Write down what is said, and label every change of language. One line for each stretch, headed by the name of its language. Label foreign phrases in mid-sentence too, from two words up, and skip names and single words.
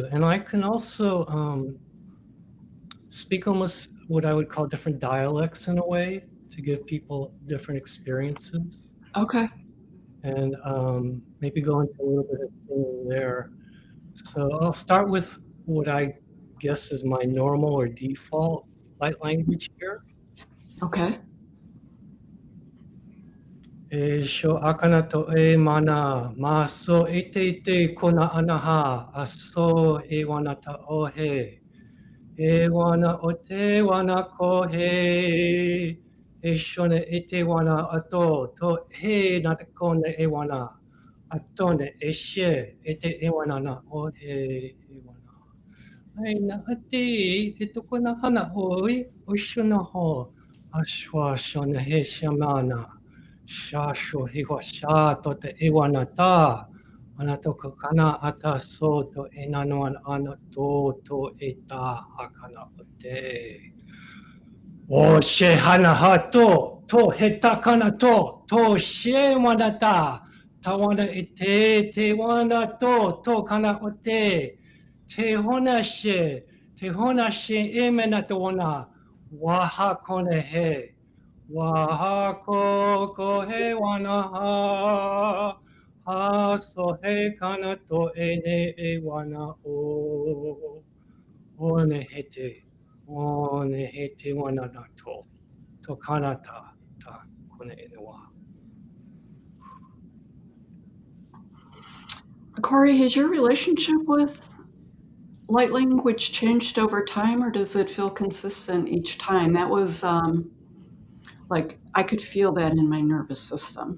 English: And I can also speak almost what I would call different dialects in a way to give people different experiences Okay. and maybe go into a little bit of singing there. So I'll start with what I guess is my normal or default light language here. Okay. E sho akana to e mana ma so ite kona anaha aso e wana ta ohe. E wana o te wana ko he e shone e te wana ato to he na te kone e wana atone e she e te e wana na o he e wana. Ai na ati e tuko na hana oi o shona ho ashwa shona he shamana sha sho he wa sha to te e wana ta ana to kana ata so to e nano ana to e ta akana o te. O she hana ha to he takana to she wanata, tawana te wana to kana o te hona she e mena to wana, waha kone he, waha ko he wana ha so he kana to e ne e wana o ne hete. One he te wana na to kanata ta kone enewa. Corey, has your relationship with light language changed over time or does it feel consistent each time? That was like I could feel that in my nervous system.